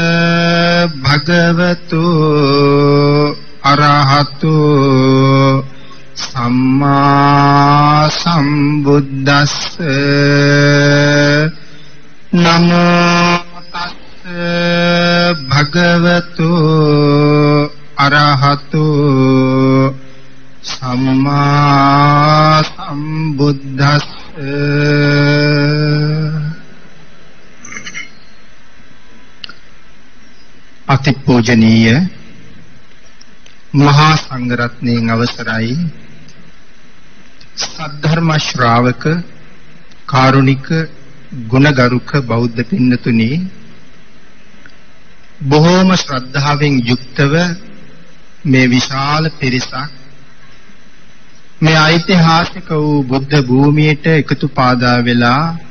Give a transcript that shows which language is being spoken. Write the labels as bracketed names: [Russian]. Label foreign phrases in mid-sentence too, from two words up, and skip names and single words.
[Pali] භගවතු අරහතු සම්මා සම්බුද්දස්ස නමෝ භගවතු අරහතු සම්මා සම්බුද්දස්ස [Sinhala] අතිපූජනීය මහා සංඝරත්නයන් අවසරයි සද්ධර්ම ශ්‍රාවක කාරුණික ගුණගරුක බෞද්ධ පින්නතුනි බොහෝම ශ්‍රද්ධාවෙන් යුක්තව මේ විශාල පිරිසක් මේ ඓතිහාසික වූ බුද්ධ භූමියට එකතු පාදා වෙලා